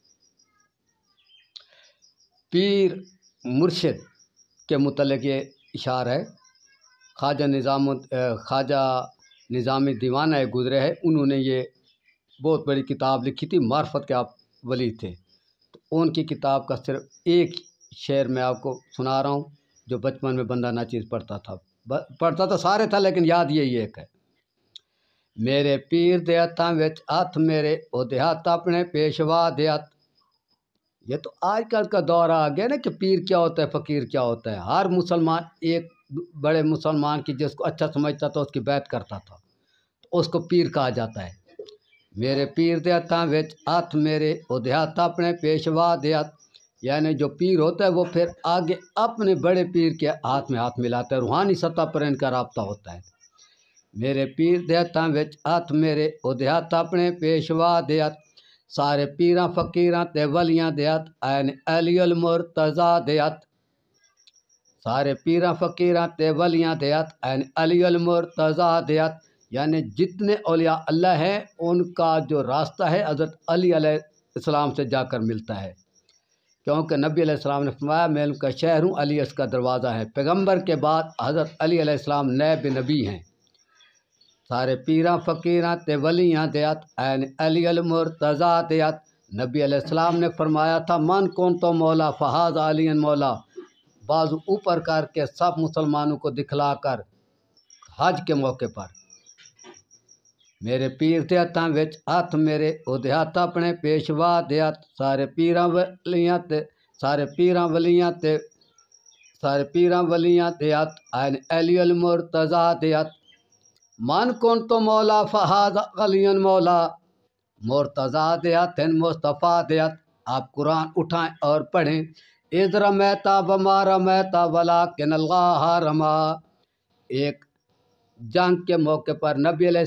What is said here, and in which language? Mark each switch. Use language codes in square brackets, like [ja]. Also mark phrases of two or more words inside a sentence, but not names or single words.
[ur] پیر مرشد کے متعلق یہ اشعار ہے، خواجہ نظامی دیوانہ گزرے ہے، انہوں نے یہ بہت بڑی کتاب لکھی تھی، معرفت کے آپ ولی تھے، تو ان کی کتاب کا صرف ایک شعر میں آپ کو سنا رہا ہوں، جو بچپن میں بندہ ناچیز پڑھتا تھا سارے تھا لیکن یاد یہی ایک ہے۔ [pa] میرے پیر دے ہتھاں وچ ہاتھ میرے او دے ہاتھ اپنے پیشوا دے ہاتھ، [ur] یہ تو آج کل کا دور آ گیا نا کہ پیر کیا ہوتا ہے فقیر کیا ہوتا ہے، ہر مسلمان ایک بڑے مسلمان کی جس کو اچھا سمجھتا تھا اس کی بیعت کرتا تھا، تو اس کو پیر کہا جاتا ہے۔ [pa] میرے پیر دے ہتھاں وچ ہاتھ میرے او دے ہاتھ اپنے پیشوا دے ہاتھ، [ur] یعنی جو پیر ہوتا ہے وہ پھر آگے اپنے بڑے پیر کے ہاتھ میں ہاتھ ملاتا ہے، روحانی سطح پر ان کا رابطہ ہوتا ہے۔ [pa] میرے پیر دے ہتھاں وچ ہاتھ میرے او دے ہاتھ اپنے پیشوا دے ہاتھ، سارے پیراں فقیراں تے ولیاں دے ہاتھ عین علی المرتضیٰ دے ہاتھ، سارے پیراں فقیراں تے ولیاں دے ہاتھ عین علی المرتضیٰ دے ہاتھ، [ur] یعنی جتنے اولیاء اللہ ہیں ان کا جو راستہ ہے حضرت علی علیہ السلام سے جا کر ملتا ہے، کیونکہ نبی علیہ السلام نے فرمایا میں ان کا شہر ہوں، علی اس کا دروازہ ہے، پیغمبر کے بعد حضرت علی علیہ السلام نائب نبی ہیں۔ [pa] سارے پیراں فقیراں تے ولیاں دے ہاتھ عین علی المرتضیٰ دے ہاتھ، [ur] نبی علیہ السلام نے فرمایا تھا [ar] من کون تو مولا فہذ علی مولا، [ur] بازو اوپر کر کے سب مسلمانوں کو دکھلا کر حج کے موقع پر، [pa] میرے پیر دے ہتھاں وچ ہاتھ میرے او دے ہاتھ اپنے پیشوا دے ہاتھ، سارے پیراں ولیاں تے ہاتھ عین علی المرتضیٰ دے ہاتھ، [ar] من کون تو مولا فہذ علی مولا، [pa] مرتضیٰ دے ہاتھ مصطفیٰ دے ہاتھ۔ [ur] آپ قرآن اٹھائیں اور پڑھیں، [ar] اذ رمیتا وما رمیتا ولکن اللہ رما، [ur] ایک جنگ کے موقع پر نبی علیہ